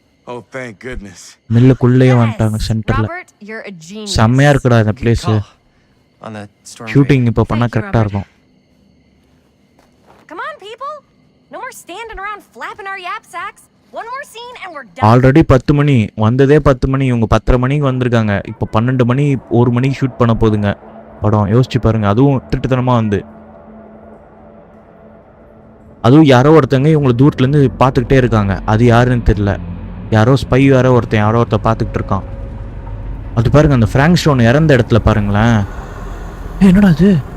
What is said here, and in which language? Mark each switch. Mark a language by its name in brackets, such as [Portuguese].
[English] Oh, thank goodness. [Tamil] மில்லுக்குள்ளேயே வந்துட்டாங்க சென்டரில். செம்மையாக இருக்குடா இந்த பிளேஸு. ஷூட்டிங் இப்போ பண்ணால் கரெக்டாக இருக்கும். [English] Come on, people. No more standing around flapping our yap sacks. One more scene and we're done. [Tamil] Already 10 மணி வந்ததே 10 மணி. இவங்க 10:30 மணிக்கு வந்திருக்காங்க. இப்போ 12 மணி 1 மணிக்கு ஷூட் பண்ண போகுதுங்க படம். யோசிச்சு பாருங்க. அதுவும் திட்டத்தனமாக வந்து, அதுவும் யாரோ ஒருத்தங்க இவங்களை தூரத்துலேருந்து பார்த்துக்கிட்டே இருக்காங்க. அது யாருன்னு தெரியல. யாரோ ஸ்பை யாரோ ஒருத்தன் பார்த்துக்கிட்டு இருக்கான். அது பாருங்க, அந்த ஃப்ராங்க் ஸ்டோன் இறந்த இடத்துல பாருங்களேன். என்னடா அது?